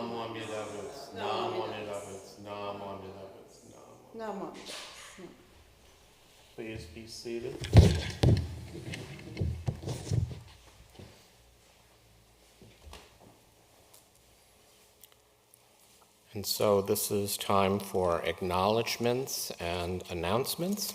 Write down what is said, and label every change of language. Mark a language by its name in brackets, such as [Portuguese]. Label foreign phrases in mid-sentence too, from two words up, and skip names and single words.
[English] Amitabha. Nam Amitabha. Nam Amitabha. Nam. Namo. Please be seated. And so this is time for acknowledgements and announcements.